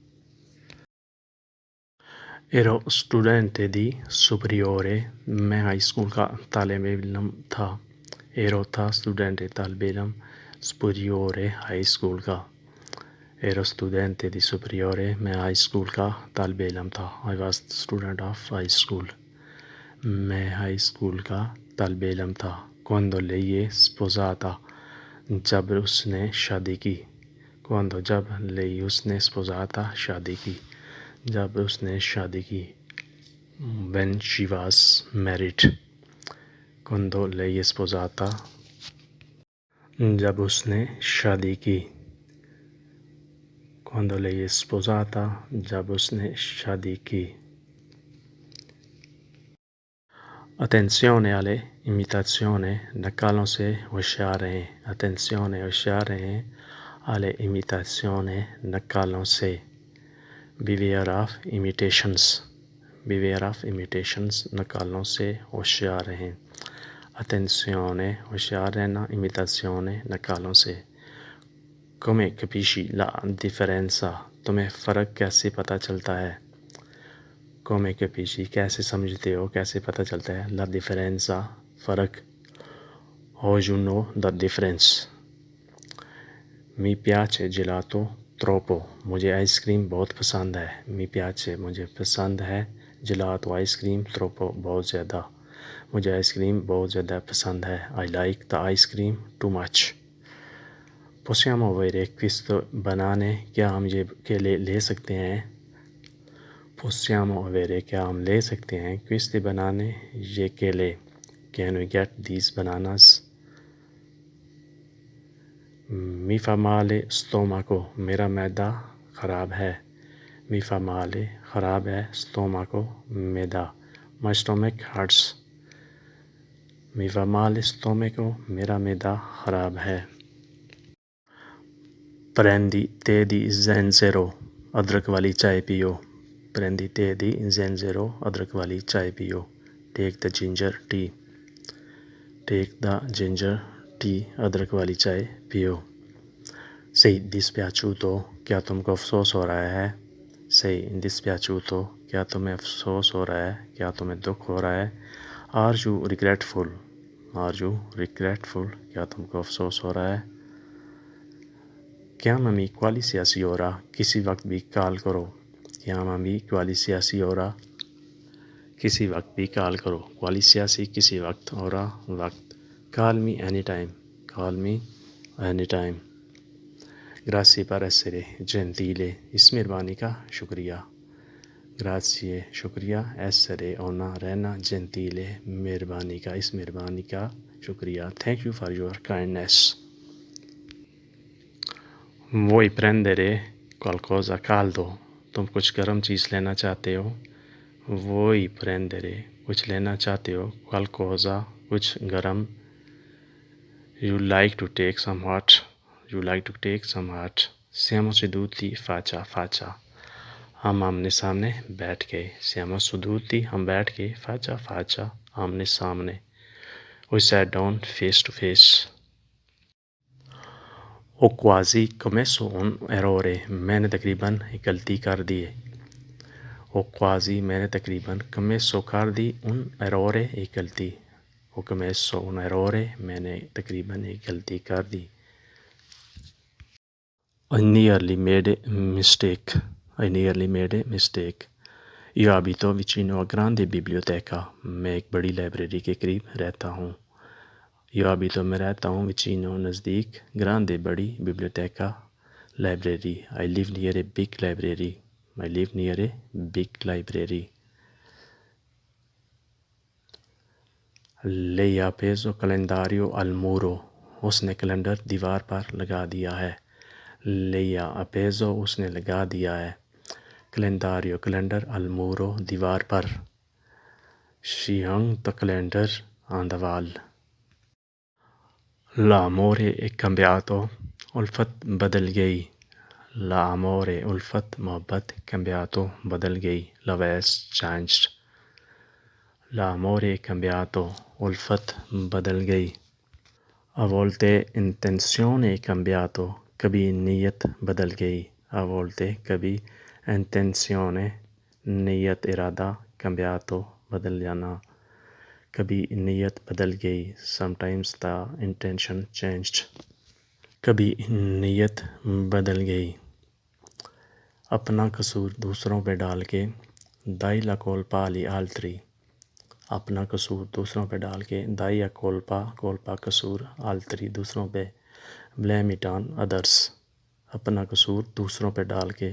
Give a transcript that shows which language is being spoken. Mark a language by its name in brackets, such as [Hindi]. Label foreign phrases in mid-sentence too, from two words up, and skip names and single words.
[Italian] Ero studente di superiore [Urdu] میں [English] high school [Urdu] کا طالب علم تھا۔ ایرو تھا اسٹوڈنٹ طالب علم، سپریورے [English] high school [Urdu] کا۔ [Italian] Ero studente di superiore [Urdu] میں [English] high school [Urdu] کا طالب علم تھا۔ [English] I was student of high school. [Urdu] میں [English] high school [Urdu] کا طالب علم تھا۔ [Italian] quando lei è sposata، [Urdu] جب اس نے شادی کی۔ quando جب lei اس نے sposata شادی کی، جب اس نے شادی کی۔ [English] when she was married۔ [Italian] quando lei è sposata، [Urdu] جب اس نے شادی کی۔ [Italian] quando lei è sposata، [Urdu] جب اس نے شادی کی۔ [Italian] Attenzione alle imitazioni، [Urdu] نقالوں سے ہوشیار رہیں۔ [Italian] Attenzione [Urdu] ہوشیار رہیں [Italian] alle imitazioni، [Urdu] نقالوں سے۔ [English] Beware of imitations، beware of imitations، [Urdu] نقالوں سے ہوشیار رہیں۔ Attenzione ہوشیار رہنا، imitazione نقالوں سے۔ [Italian] Come capisci la differenza، [Urdu] تمہیں فرق کیسے پتہ چلتا ہے۔ [Italian] Come capisci [Urdu] کیسے سمجھتے ہو، کیسے پتہ چلتا ہے۔ [Italian] La differenza فرق۔ [English] How you know the difference۔ [Italian] Mi piace gelato troppo، [Urdu] مجھے آئس کریم بہت پسند ہے۔ [Italian] Mi piace [Urdu] مجھے پسند ہے، gelato آئس کریم، troppo بہت زیادہ، مجھے آئس کریم بہت زیادہ پسند ہے۔ [English] I like the ice cream too much۔ [Italian] Possiamo avere questo banane، [Urdu] کیا ہم یہ کیلے لے سکتے ہیں۔ [Italian] Possiamo avere [Urdu] کیا ہم لے سکتے ہیں۔ [Italian] questi banane [Urdu] یہ کیلے۔ [English] Can we get these bananas۔ [Italian] Mi fa male stomaco، [Urdu] میرا معدہ خراب ہے۔ Mi fa male خراب ہے، stomaco معدہ۔ [English] My stomach hurts۔ [Italian] Mi fa male stomaco [Urdu] میرا معدہ خراب ہے۔ [Italian] Prendi tè di zenzero، [Urdu] ادرک والی چائے پیو۔ [Italian] Prendi tè di zenzero، [Urdu] ادرک والی چائے پیو۔ [English] Take the ginger tea۔ Take the ginger tea، [Urdu] ادرک والی چائے پیو۔ [Italian] Sei dispiaciuto، [Urdu] کیا تم کو افسوس ہو رہا ہے۔ [Italian] Sei dispiaciuto، [Urdu] کیا تمہیں افسوس ہو رہا ہے، کیا تمہیں دکھ ہو رہا ہے۔ [English] Are you regretful، Are you regretful، [Urdu] کیا تم کو افسوس ہو رہا ہے۔ [Italian] Chiamami qualsiasi ora، [Urdu] کسی وقت بھی کال کرو۔ [Italian] Chiamami qualsiasi ora، [Urdu] کسی وقت بھی کال کرو۔ Qualsiasi کسی وقت، ora وقت۔ [English] Call me anytime، Call me anytime۔ [Italian] Grazie per essere gentile، [Urdu] اس مہربانی کا شکریہ۔ Grazie شکریہ، essere ہونا، رہنا، gentile مہربانی کا، اس مہربانی کا شکریہ۔ [English] Thank you for your kindness۔ [Italian] Vuoi prendere qualcosa caldo، [Urdu] تم کچھ گرم چیز لینا چاہتے ہو۔ [Italian] Vuoi prendere [Urdu] کچھ لینا چاہتے ہو، qualcosa کچھ گرم۔ [English] You like to take some hot، You like to take some hot۔ [Italian] Siamo seduti faccia a faccia، [Urdu] ہم آمنے سامنے بیٹھ گئے۔ [Italian] Siamo seduti [Urdu] ہم بیٹھ گئے، [Italian] faccia a faccia [Urdu] آمنے سامنے۔ [English] We sat down face to face۔ [Italian] Ho quasi commesso un errore، [Urdu] میں نے تقریباً ایک غلطی کر دی۔ [Italian] Ho quasi [Urdu] میں نے تقریباً، commesso کر دی، [Italian] un errore [Urdu] ایک غلطی۔ [Italian] Ho commesso un errore [Urdu] میں نے تقریباً ایک غلطی کر دی۔ [English] I nearly made a mistake، I nearly made a mistake۔ [Italian] Io abito vicino a grande biblioteca، [Urdu] میں ایک بڑی لائبریری کے قریب رہتا ہوں۔ [Italian] Io abito [Urdu] میں رہتا ہوں، vicino نزدیک، grande بڑی، biblioteca لائبریری۔ [English] I live near a big library، I live near a big library۔ [Italian] Lei ha appeso calendario al muro، [Urdu] اس نے کیلنڈر دیوار پر لگا دیا ہے۔ [Italian] Lei appeso [Urdu] اس نے لگا دیا ہے، کیلنڈاریو کیلنڈر، المورو دیوار پر، [English] she hung the calendar on the wall. [Italian] لامورے è cambiato، [Urdu] الفت بدل گئی، لامورے الفت محبت، cambiato بدل گئی، [English] love has changed. [Italian] L'amore cambiato [Urdu] الفت بدل گئی. [Italian] A volte intenzione cambiato [Urdu] کبھی نیت بدل گئی، [Italian] a volte [Urdu] کبھی intenzione نیت ارادہ، cambiato بدل جانا، کبھی نیت بدل گئی، [English] sometimes the intention changed. [Urdu] کبھی نیت بدل گئی. اپنا قصور دوسروں پہ ڈال کے، [Italian] dai la colpa agli altri، [Urdu] اپنا قصور دوسروں پہ ڈال کے، [Italian] dai la colpa قصور، altri [Urdu] دوسروں پہ، [English] blame it on others، [Urdu] اپنا قصور دوسروں پہ ڈال کے.